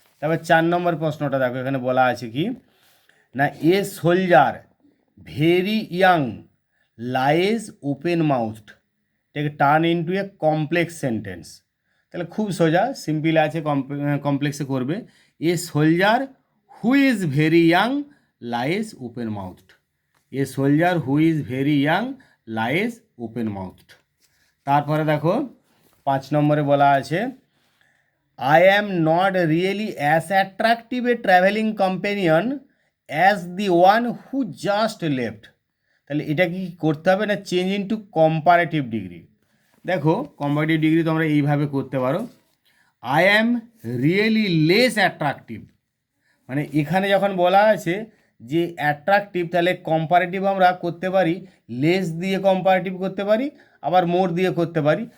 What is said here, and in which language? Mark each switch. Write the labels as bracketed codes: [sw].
[bn] তারপর 4 নম্বর প্রশ্নটা দেখো এখানে বলা আছে কি না, [en] A soldier very young lies open mouthed, এটাকে turn into a complex sentence. [bn] তাহলে খুব সোজা, [en] Simple আছে, কমপ্লেক্সে করবে। A soldier who is very young lies open mouthed, a soldier who is very young lies open mouthed. [bn] তারপরে দেখো 5 নম্বরে বলা আছে [en] I am not really as attractive a traveling companion as the one who just left। [bn] তাহলে এটা কি করতে হবে না, [en] Change into comparative degree. [bn] দেখো কম্পারেটিভ ডিগ্রি তোমরা এইভাবে করতে পারো, [en] I am really less attractive, [bn] মানে এখানে যখন বলা আছে যে অ্যাট্রাকটিভ, তাহলে কম্পারেটিভ আমরা করতে পারি লেস দিয়ে কম্পারেটিভ করতে পারি, আবার মোর দিয়ে করতে পারি।